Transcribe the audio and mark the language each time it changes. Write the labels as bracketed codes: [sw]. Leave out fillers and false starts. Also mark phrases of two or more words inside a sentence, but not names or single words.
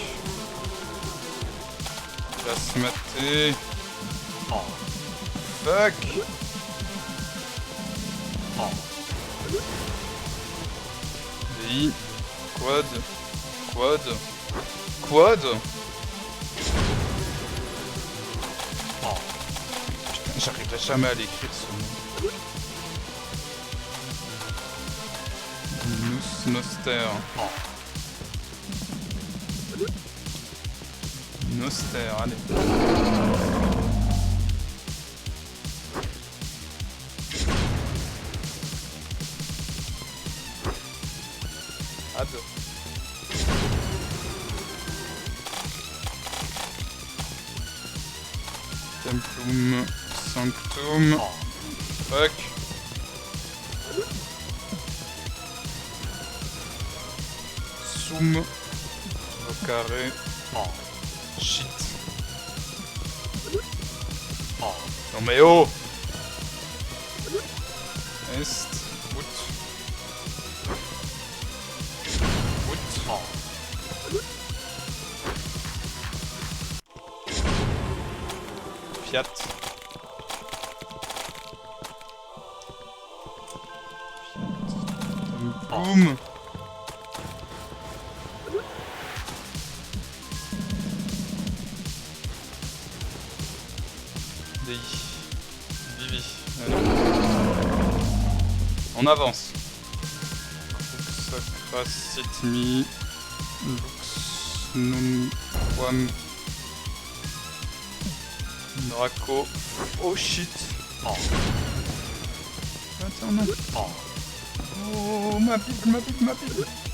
[fr] Il va se mater. Fuck. DI. Quad. Quad. Quad. Putain, j'arriverai jamais à l'écrire ce mot. Noster. Noster, allez. Ad. [la] Templum Sanctum. [fr] Fuck. Sum. Au carré. Shit. Non mais oh. Est. Out. Out. Fiat. Boum. DI. Vivi. On avance. [la] Sacracitmi. Lux. Num. Quam. [fr] Draco. Oh shit. Attends, non. Oh, ma Bible, ma Bible, ma Bible.